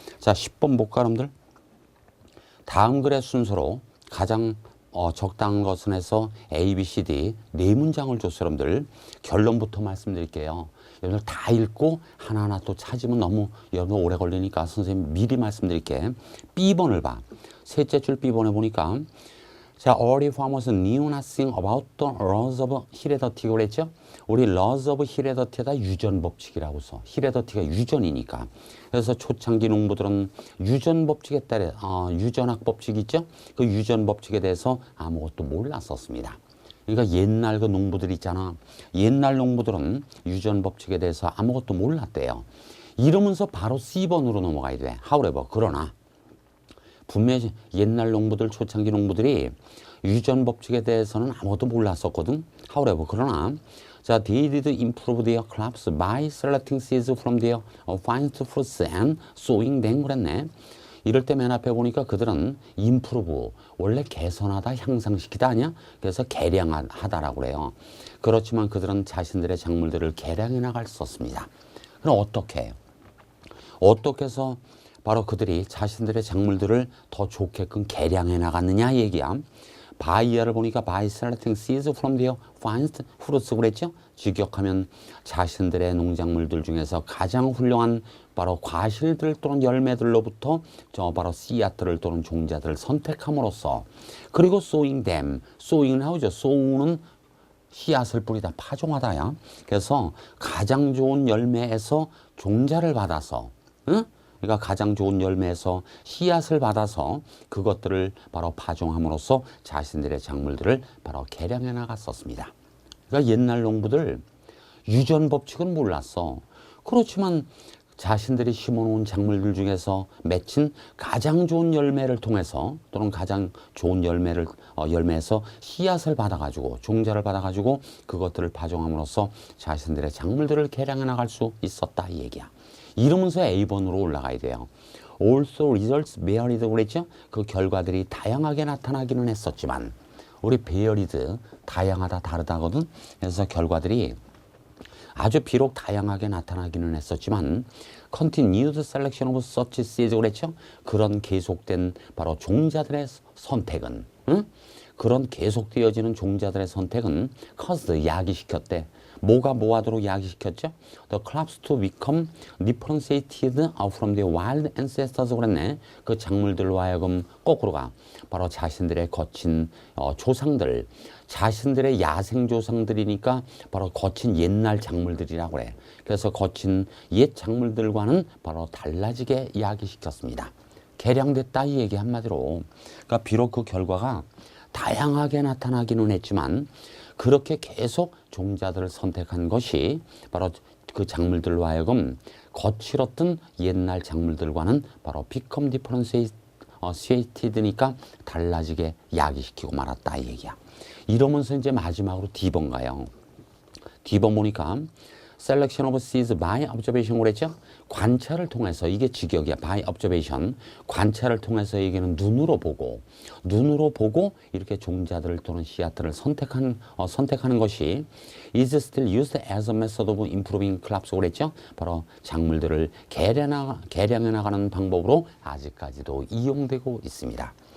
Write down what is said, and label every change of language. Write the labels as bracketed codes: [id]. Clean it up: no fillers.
[ko] 자, 10번 볼까, 여러분들? 다음 글의 순서로 가장 적당한 것은 해서 A, B, C, D 네 문장을 줬어요, 여러분들. 결론부터 말씀드릴게요. 여러분들 다 읽고 하나하나 또 찾으면 너무 여러분 오래 걸리니까 선생님 미리 말씀드릴게. B번을 봐. 셋째 줄 B번에 보니까 자, [en] early farmers knew nothing about the laws of heredity [ko] 그랬죠? 우리 [en] laws of heredity [ko] 에다 유전 법칙이라고 써. heredit가 유전이니까. 그래서 초창기 농부들은 유전 법칙에 따라 유전학 법칙 있죠? 그 유전 법칙에 대해서 아무것도 몰랐었습니다. 그러니까 옛날 그 농부들 있잖아. 옛날 농부들은 유전 법칙에 대해서 아무것도 몰랐대요. 이러면서 바로 C번으로 넘어가야 돼. [en] however, [ko] 그러나 분명히 옛날 농부들, 초창기 농부들이 유전 법칙에 대해서는 아무것도 몰랐었거든. [en] however, [ko] 그러나 자, [en] they did improve their crops by selecting seeds from their finest fruits and sowing them [ko] 그랬네. 이럴 때 맨 앞에 보니까 그들은 improve, 원래 개선하다, 향상시키다 아니야? 그래서 개량하다라고 그래요. 그렇지만 그들은 자신들의 작물들을 개량해 나갈 수 없습니다. 그럼 어떻게 해서 바로 그들이 자신들의 작물들을 더 좋게끔 개량해 나갔느냐 얘기야. 바이어를 보니까 [en] by selecting seeds from their finest fruits [ko] 그랬죠? 직역하면 자신들의 농작물들 중에서 가장 훌륭한 바로 과실들 또는 열매들로부터 바로 씨앗들을 또는 종자들을 선택함으로써 그리고 [en] sowing them, [ko] sowing은 하죠. sow는 씨앗을 뿌리다, 파종하다야. 그래서 가장 좋은 열매에서 종자를 받아서, 응? 그러니까 가장 좋은 열매에서 씨앗을 받아서 그것들을 바로 파종함으로써 자신들의 작물들을 바로 개량해 나갔었습니다. 그러니까 옛날 농부들 유전 법칙은 몰랐어. 그렇지만 자신들이 심어놓은 작물들 중에서 맺힌 가장 좋은 열매를 통해서 또는 가장 좋은 열매에서 씨앗을 받아가지고 종자를 받아가지고 그것들을 파종함으로써 자신들의 작물들을 개량해 나갈 수 있었다 이 얘기야. 이러면서 A번으로 올라가야 돼요. [en] Also results varied [ko] 그랬죠? 그 결과들이 다양하게 나타나기는 했었지만 우리 varied 다양하다 다르다거든. 그래서 결과들이 아주 비록 다양하게 나타나기는 했었지만 [en] continued selection of such seeds [ko] 그랬죠? 그런 계속된 바로 종자들의 선택은 그런 계속되어지는 종자들의 선택은 caused 야기시켰대. 뭐가 뭐하도록 야기시켰죠? [en] The crops to become differentiated from their wild ancestors [ko] 그랬네. 그 작물들로 하여금 거꾸로가 바로 자신들의 거친 조상들, 자신들의 야생 조상들이니까 바로 거친 옛날 작물들이라고 그래. 그래서 거친 옛 작물들과는 바로 달라지게 야기시켰습니다. 개량됐다 이 얘기 한마디로. 그러니까 비록 그 결과가 다양하게 나타나기는 했지만 그렇게 계속 종자들을 선택한 것이 바로 그 작물들로 하여금 거칠었던 옛날 작물들과는 바로 [en] become differentiated [ko] 니까 달라지게 야기시키고 말았다 이 얘기야. 이러면서 이제 마지막으로 D번 가요. D번 보니까 [en] selection of seeds by observation [ko] 그랬죠? 관찰을 통해서, 이게 직역이야. [en] by observation. [ko] 관찰을 통해서 얘기는 눈으로 보고 이렇게 종자들을 또는 씨앗들을 선택하는 것이 [en] is still used as a method of improving crops [ko] 그랬죠? 바로 작물들을 개량해 나가는 방법으로 아직까지도 이용되고 있습니다.